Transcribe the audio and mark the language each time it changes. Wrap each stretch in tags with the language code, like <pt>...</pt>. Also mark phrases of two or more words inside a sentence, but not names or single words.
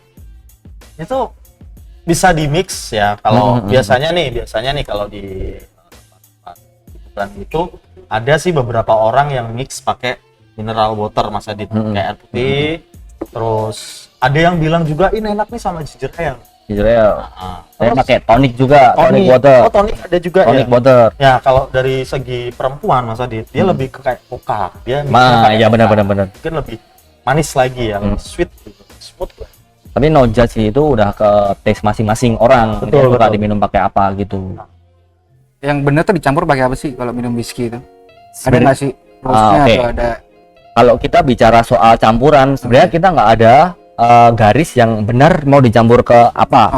<id>Itu bisa di mix ya. Kalau biasanya nih kalau di bulan itu ada sih beberapa orang yang mix pakai</id> <en>mineral water</en> <id>Mas Adit, kayak air putih. Terus ada yang bilang juga ini enak nih sama</id> <en>ginger ale. Ginger ale.</en> <id>Saya Terus pakai tonic juga,</id> <en>tonic water.</en> <id>Oh, tonic ada juga Tonic ya. water. Ya, kalau dari segi perempuan Mas Adit, dia lebih ke kayak coca. Dia Ya benar. mungkin lebih manis lagi ya, lebih sweet gitu. Smooth lah. Tapi</id> <en>no judge</en> <id>sih, itu udah ke taste masing-masing orang. Dia suka diminum pakai apa gitu. Yang bener tuh dicampur pakai apa sih kalau minum whisky itu? Ada Sebenarnya- nggak sih roastnya oke. atau ada? Kalau kita bicara soal campuran, sebenarnya kita nggak ada garis yang benar mau dicampur ke apa.</id>